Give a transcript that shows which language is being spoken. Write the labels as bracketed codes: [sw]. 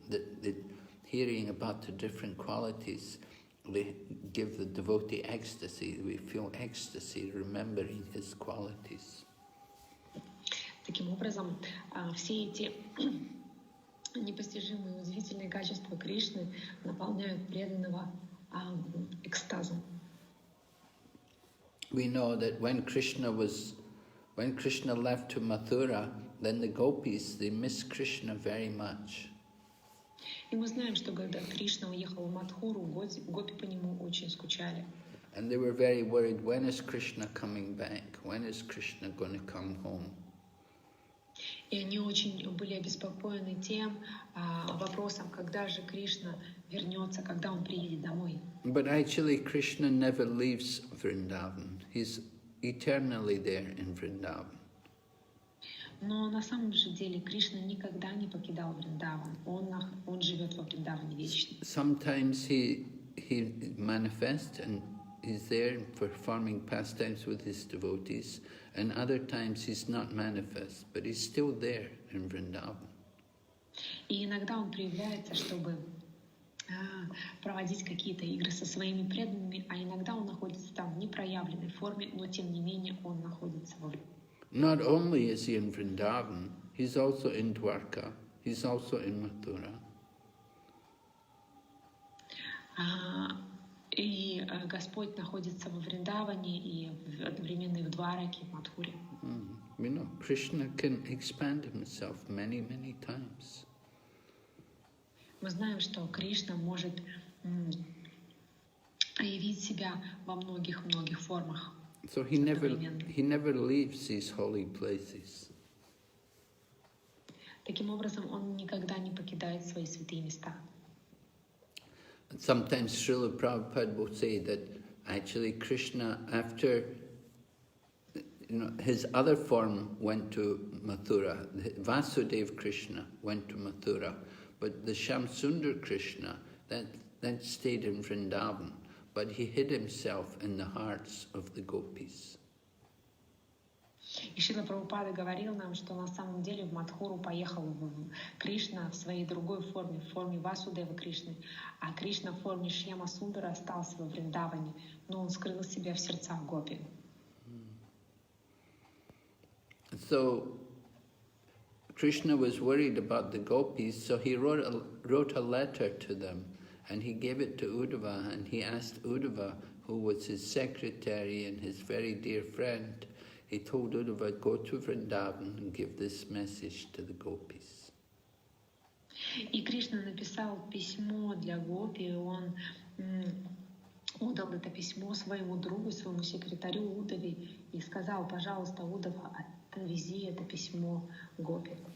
[en] The hearing about the different qualities, they give the devotee ecstasy. We feel ecstasy remembering his qualities. [ru] Таким образом, все эти непостижимые, удивительные качества Кришны наполняют преданного экстазом. [en] We know that when Krishna left to Mathura, then the gopis, they missed Krishna very much. [ru] И мы знаем, что когда Кришна уехал в Мадхуру, гопи по нему очень скучали. [en] And they were very worried, when is Krishna coming back? When is Krishna going to come home? [ru] И они очень были обеспокоены тем вопросом, когда же Кришна вернется, когда он приедет домой. [en] But actually Krishna never leaves Vrindavan. He's eternally there in Vrindavan. [ru] Но на самом же деле Кришна никогда не покидал Вриндаван. Он живет во Вриндаване вечно. [en] Sometimes he manifests and he's there performing pastimes with his devotees, and other times he's not manifest, but he's still there in Vrindavan. [ru] И иногда он проявляется, чтобы проводить какие-то игры со своими преданными, а иногда он находится там в непроявленной форме, но тем не менее он находится во Вриндаване. [en] Not only is he in Vrindavan, he's also in Dwarka, he's also in Mathura. [ru] И Господь находится во Вриндаване и одновременно и в Двараке, в Мадхуре. [en] We know Krishna can expand himself many, many times. [ru] Мы знаем, что Кришна может проявить себя во многих-многих формах. [en] So he never leaves these holy places. [ru] Таким образом, он никогда не покидает свои святые места. [en] Sometimes Srila Prabhupada will say that actually Krishna, after his other form went to Mathura, Vasudeva Krishna went to Mathura, but the Shamsundar Krishna, that stayed in Vrindavan, but he hid himself in the hearts of the gopis. [ru] И Шрила Прабхупада говорил нам, что на самом деле в Мадхуру поехал Кришна в своей другой форме, в форме Васудева Кришны, а Кришна в форме Шьяма Сундара остался во Вриндаване, но он скрыл себя в сердцах гопи. [en] So Krishna was worried about the gopis, so he wrote a letter to them, and he gave it to Uddhava, and he asked Uddhava, who was his secretary and his very dear friend, he told Uddhava, go to Vrindavan and give this message to the gopis. [ru] И Кришна написал письмо для гопи, и он отдал это письмо своему другу, своему секретарю Удаве, и сказал, пожалуйста, Удава, отвези это письмо гопи.